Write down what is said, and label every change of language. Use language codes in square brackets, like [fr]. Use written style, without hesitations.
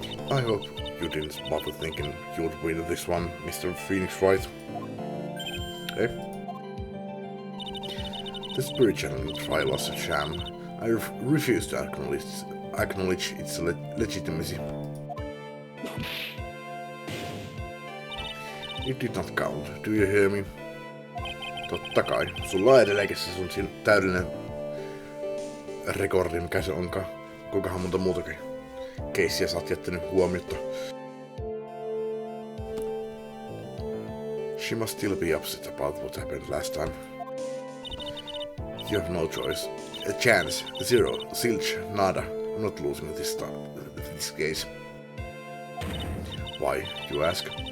[en] I hope you didn't bother thinking you would win this one, Mr. Phoenix Wright. Eh? The spiritual trial was a sham. I refuse to acknowledge its legitimacy. It did not count, do you hear me? [fi] Totta kai, sulla on edelleenkin se sun täydellinen rekordi, mikä se onkaan. Kuinkahan monta muutakin keissiä sä oot jättänyt huomiota. [en] She must still be upset about what happened last time. You have no choice. A chance. Zero. Zilch. Nada. I'm not losing this case. Why, you ask?